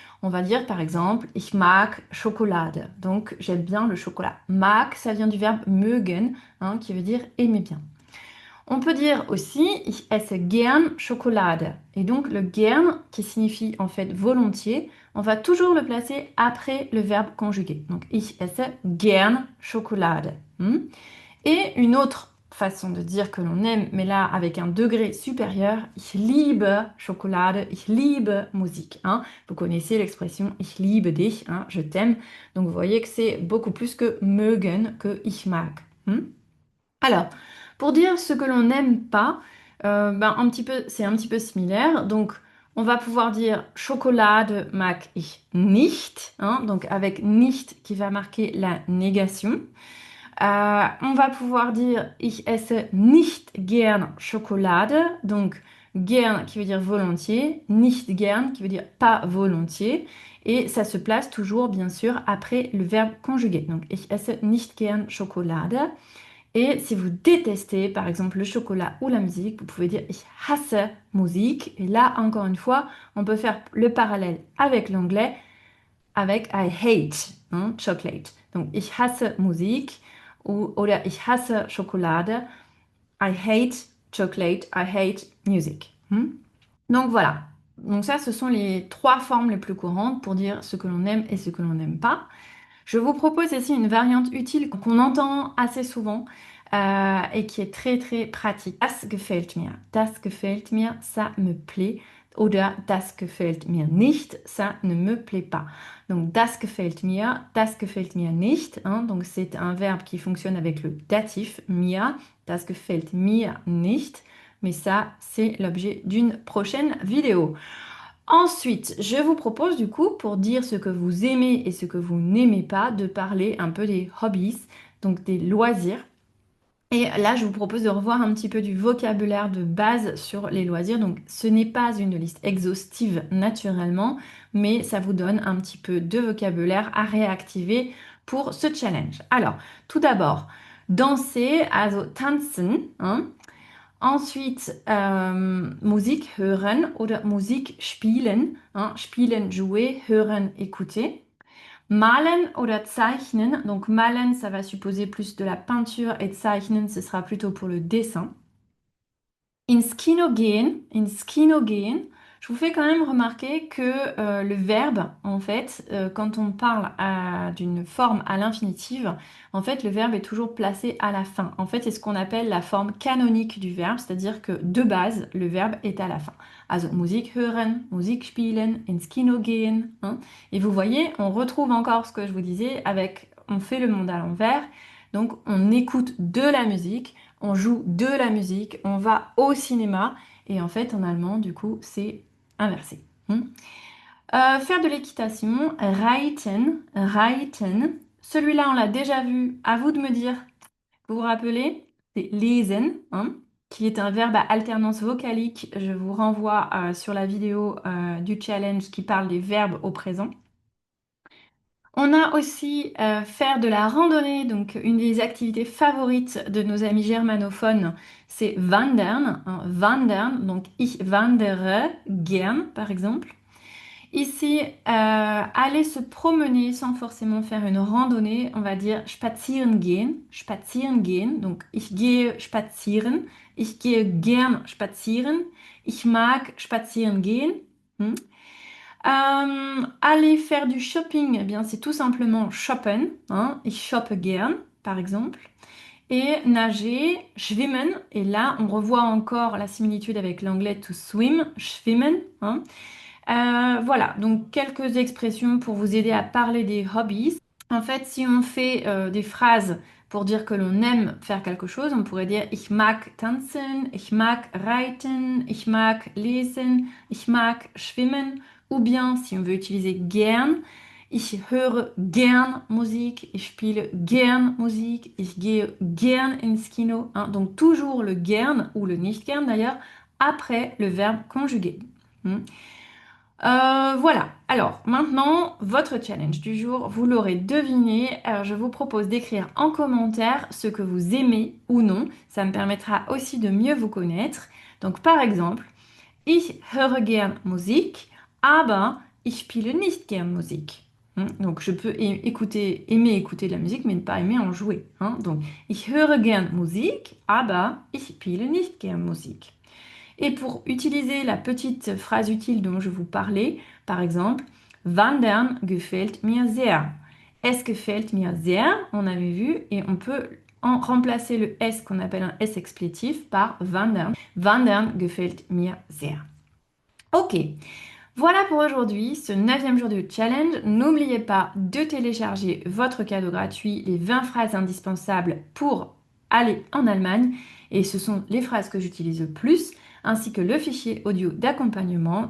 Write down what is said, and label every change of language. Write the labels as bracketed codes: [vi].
[fr] On va dire par exemple, [de] ich mag Schokolade. [fr] Donc, j'aime bien le chocolat. Mag, ça vient du verbe mögen, hein, qui veut dire aimer bien. On peut dire aussi [de] ich esse gern Schokolade. [fr] Et donc le gern, qui signifie en fait volontiers, on va toujours le placer après le verbe conjugué. [de] Donc ich esse gern Schokolade. [fr] Et une autre façon de dire que l'on aime, mais là avec un degré supérieur, [de] ich liebe Schokolade, ich liebe Musik. [fr] Vous connaissez l'expression [de] ich liebe dich, [fr] je t'aime. Donc vous voyez que c'est beaucoup plus que mögen, que [de] ich mag. [fr] Alors, pour dire ce que l'on n'aime pas, c'est un petit peu similaire. Donc, on va pouvoir dire [de] Schokolade mag ich nicht, [fr] donc avec nicht qui va marquer la négation. On va pouvoir dire [de] ich esse nicht gern Schokolade, [fr] donc gern qui veut dire volontiers, nicht gern qui veut dire pas volontiers. Et ça se place toujours, bien sûr, après le verbe conjugué. [de] Donc, ich esse nicht gern Schokolade. [fr] Et si vous détestez, par exemple, le chocolat ou la musique, vous pouvez dire [de] Ich hasse Musik. [fr] Et là, encore une fois, on peut faire le parallèle avec l'anglais, avec [en] I hate chocolate. [de] Donc, Ich hasse Musik oder Ich hasse Schokolade. [en] I hate chocolate. I hate music. [fr] Donc, voilà. Donc, ça, ce sont les trois formes les plus courantes pour dire ce que l'on aime et ce que l'on n'aime pas. Je vous propose ici une variante utile qu'on entend assez souvent et qui est très très pratique. [de] Das gefällt mir. Das gefällt mir, [fr] ça me plaît. [de] Oder das gefällt mir nicht, [fr] ça ne me plaît pas. [de] Donc das gefällt mir nicht. [fr] Donc c'est un verbe qui fonctionne avec le datif mir. [de] Das gefällt mir nicht. [fr] Mais ça, c'est l'objet d'une prochaine vidéo. Ensuite, je vous propose du coup, pour dire ce que vous aimez et ce que vous n'aimez pas, de parler un peu des hobbies, donc des loisirs. Et là, je vous propose de revoir un petit peu du vocabulaire de base sur les loisirs. Donc, ce n'est pas une liste exhaustive naturellement, mais ça vous donne un petit peu de vocabulaire à réactiver pour ce challenge. Alors, tout d'abord, danser, also tanzen, Ensuite, [de] Musik hören oder Musik spielen. [fr] Spielen, jouer, hören, écouter. [de] Malen oder zeichnen. [fr] Donc malen, ça va supposer plus de la peinture et zeichnen, ce sera plutôt pour le dessin. [de] Ins Kino gehen, ins Kino gehen. [fr] Je vous fais quand même remarquer que le verbe, en fait, quand on parle d'une forme à l'infinitive, en fait, le verbe est toujours placé à la fin. En fait, c'est ce qu'on appelle la forme canonique du verbe, c'est-à-dire que de base, le verbe est à la fin. [de] Also Musik hören, Musik spielen, ins Kino gehen. [fr] Et vous voyez, on retrouve encore ce que je vous disais avec on fait le monde à l'envers. Donc, on écoute de la musique, on joue de la musique, on va au cinéma. Et en fait, en allemand, du coup, c'est inversé. Faire de l'équitation, reiten, reiten. Celui-là, on l'a déjà vu. À vous de me dire, vous vous rappelez? C'est lesen, qui est un verbe à alternance vocalique. Je vous renvoie sur la vidéo du challenge qui parle des verbes au présent. On a aussi faire de la randonnée, donc une des activités favorites de nos amis germanophones, c'est wandern, wandern, donc [de] ich wandere gern [fr] par exemple. Ici, aller se promener sans forcément faire une randonnée, on va dire spazieren gehen, donc [de] ich gehe spazieren, ich gehe gern spazieren, ich mag spazieren gehen. [fr] Aller faire du shopping, eh bien c'est tout simplement shoppen, [de] ich shoppe gern [fr] par exemple. Et nager, schwimmen, et là on revoit encore la similitude avec l'anglais to swim, schwimmen. Voilà, donc quelques expressions pour vous aider à parler des hobbies. En fait, si on fait des phrases Pour dire que l'on aime faire quelque chose, on pourrait dire [de] ich mag tanzen, ich mag reiten, ich mag lesen, ich mag schwimmen. [fr] Ou bien, si on veut utiliser gern, [de] ich höre gern Musik, ich spiele gern Musik, ich gehe gern ins Kino. Hein. [fr] Donc toujours le gern ou le nicht gern d'ailleurs après le verbe conjugué. Voilà, alors maintenant, votre challenge du jour, vous l'aurez deviné, alors je vous propose d'écrire en commentaire ce que vous aimez ou non, ça me permettra aussi de mieux vous connaître. Donc par exemple, [de] ich höre gern Musik, aber ich spiele nicht gern Musik. [fr] Donc je peux aimer écouter de la musique, mais ne pas aimer en jouer. [de] Donc, ich höre gern Musik, aber ich spiele nicht gern Musik. [fr] Et pour utiliser la petite phrase utile dont je vous parlais, par exemple, [de] Wandern gefällt mir sehr. Es gefällt mir sehr, [fr] on avait vu, et on peut remplacer le S qu'on appelle un S explétif par Wandern. [de] Wandern gefällt mir sehr. [fr] Ok, voilà pour aujourd'hui, ce 9e jour du challenge. N'oubliez pas de télécharger votre cadeau gratuit, les 20 phrases indispensables pour aller en Allemagne. Et ce sont les phrases que j'utilise le plus, ainsi que le fichier audio d'accompagnement.